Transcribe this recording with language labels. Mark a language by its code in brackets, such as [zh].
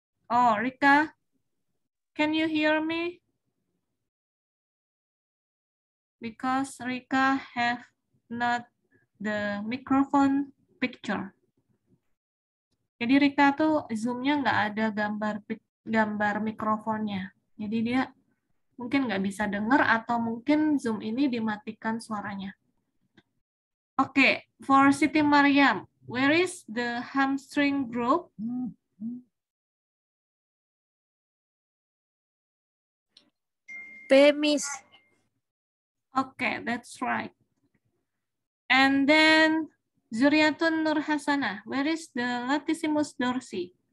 [en] Oh, Rika, can you hear me? Because Rika have not the microphone picture. [id] Jadi Rika tuh Zoom-nya nggak ada gambar mikrofonnya. Jadi dia mungkin nggak bisa dengar atau mungkin Zoom ini dimatikan suaranya. [en] Oke, for Siti Mariam, where is the hamstring group? P, Miss. Okay, that's right. And then Zuriatun Nur Hasanah, where is the latissimus dorsi?